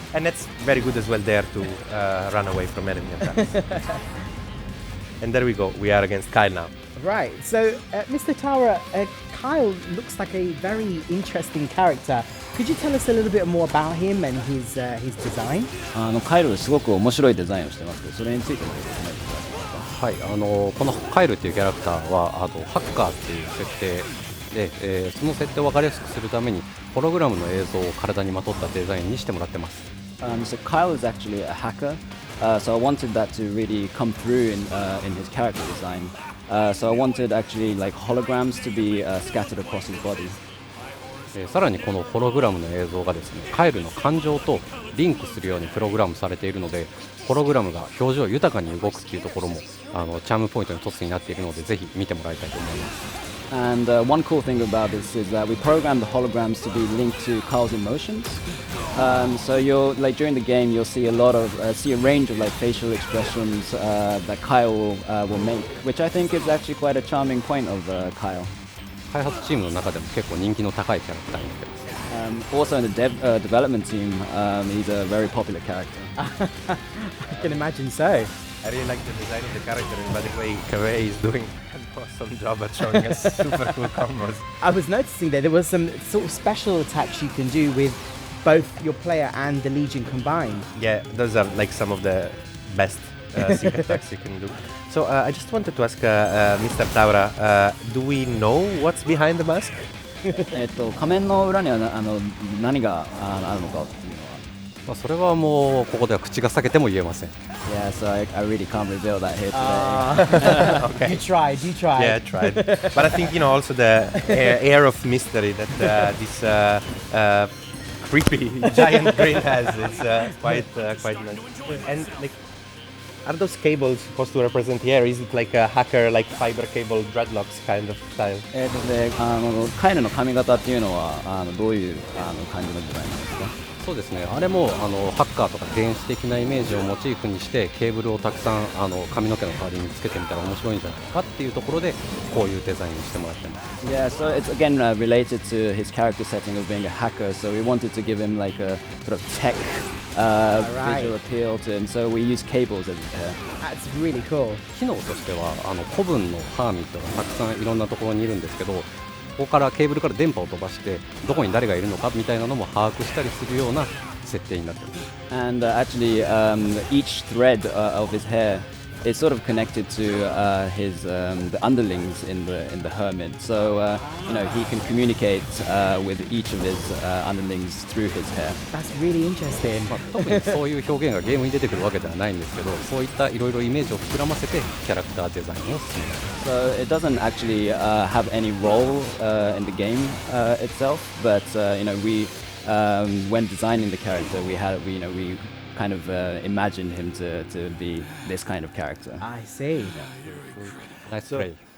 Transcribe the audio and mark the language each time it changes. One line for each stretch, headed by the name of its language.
English: And that's very good as well there to run away from enemy attacks. And there we go, we are against Kyle now. Right, so Mr. Taura, Kyle looks like a very interesting character. Could you tell us a little bit more about him and his design?
Japanese: カイロすごく面白いデザインをしてますけど、それについても説明していただけますか。はい、このカイルっていうキャラクターはハッカーっていう設定で、その設定を分かりやすくするためにホログラムの映像を体にまとったデザインにしてもらってます。
English: So Kyle is actually a hacker, so I wanted that to really come through in his character design. So I wanted actually like holograms to be scattered across his body.
Japanese: さらにこのホログラムの映像がですね、カイルの感情とリンクするようにプログラムされているので、ホログラムが表情豊かに動くっていうところもチャームポイントの一つになっているので、ぜひ見てもらいたいと思います。
English: And one cool thing about this is that we programmed the holograms to be linked to Kyle's emotions. So you'll like during the game you'll see a range of like facial expressions that Kyle will make, which I think is actually quite a charming point of Kyle.
Japanese: 開発チームの中でも結構人気の高いキャラクターになってます。
English: Also in the development team, he's a very popular character. I can imagine so. I really like the design of the character, and by the way, Kaveh is doing an awesome job at showing us super cool combos. I was noticing that there was some sort of special attacks you can do with both your player and the Legion combined. Yeah, those are like some of the best sync attacks you can do. So I just wanted to ask Mr. Taura, do we know what's behind the mask?
Japanese: 仮面の裏には何があるのかっていうのは。まあそれはもうここでは口が裂けても言えません。
English: Yeah, so I really can't reveal that here today. Okay. You tried. Yeah, I tried. But I think, also the air of mystery that this creepy giant brain has is quite nice. And like, are those cables supposed to represent the air? Is it like a hacker, like fiber cable dreadlocks kind of style?
Japanese: で、カイルの髪型っていうのはどういう感じのデザインなんですか？そうですね、あれもハッカーとか電子的なイメージをモチーフにしてケーブルをたくさん髪の毛の代わりにつけてみたら面白いんじゃないかっていうところでこういうデザインにしてもらってます。
English: Yeah, so it's again related to his character setting of being a hacker. So we wanted to give him like a sort of tech visual appeal to him. So we use cables as his hair. That's really cool.
Japanese: 機能としては古文のハーミットがたくさんいろんなところにいるんですけど、ここからケーブルから電波を飛ばしてどこに誰がいるのかみたいなのも把握したりするような設定になっています。
English: And actually, each thread of his hair is sort of connected to his the underlings in the hermit. So he can communicate with each of his underlings through his hair. That's really interesting.
Japanese: 特にそういう表現がゲームに出てくるわけではないんですけど、そういったいろいろイメージを膨らませてキャラクターデザインを進めます。
English: So it doesn't actually have any role in the game itself, but we when designing the character, we kind of imagined him to be this kind of character. I see. Nice play.